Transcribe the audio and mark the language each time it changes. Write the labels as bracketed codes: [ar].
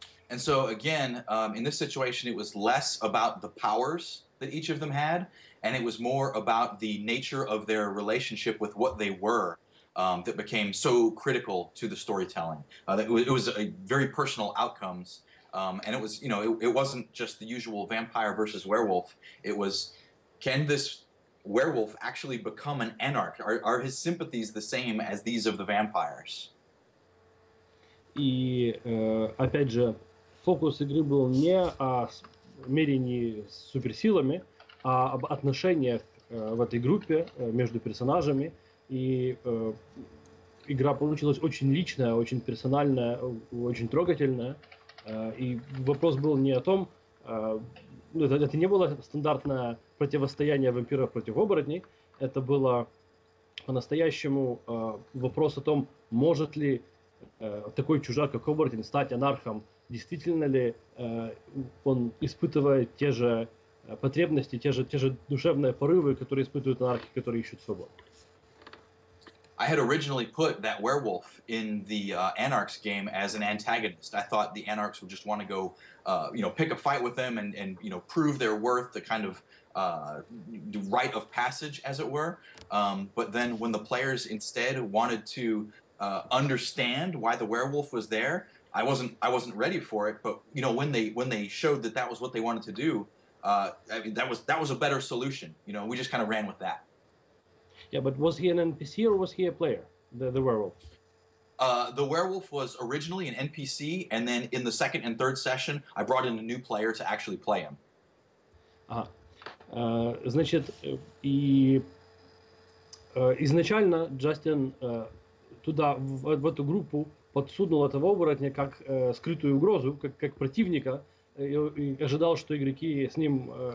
[en] And so again, in this situation, it was less about the powers that each of them had, and it was more about the nature of their relationship with what they were that became so critical to the storytelling. It was a very personal outcomes, and it was, you know, it wasn't just the usual vampire versus werewolf. It was, can this werewolf actually become an anarch? Are his sympathies the same as these of the vampires? [ru] И опять же, фокус игры был не о мерении с суперсилами, а об отношениях в этой группе между персонажами. И игра получилась очень личная, очень персональная, очень трогательная. И вопрос был не о том, это не было стандартное противостояние вампиров против оборотней, это было по-настоящему вопрос о том, может ли такой чужак, как оборотень, стать анархом, действительно ли он испытывает те же потребности, те же душевные порывы, которые испытывают анархи, которые ищут свободу. [en] I had originally put that werewolf in the Anarchs game as an antagonist. I thought the Anarchs would just want to go, you know, pick a fight with them and you know, prove their worth, the kind of rite of passage, as it were. But then when the players instead wanted to understand why the werewolf was there, I wasn't ready for it. But you know, when they showed that was what they wanted to do, I mean, that was a better solution. You know, we just kind of ran with that. Yeah, but was he an NPC or was he a player, the werewolf? The werewolf was originally an NPC, and then in the second and third session, I brought in a new player to actually play him. [ru] Значит, и изначально Джастин туда, в эту группу, подсунул этого оборотня как скрытую угрозу, как противника, и ожидал, что игроки с ним,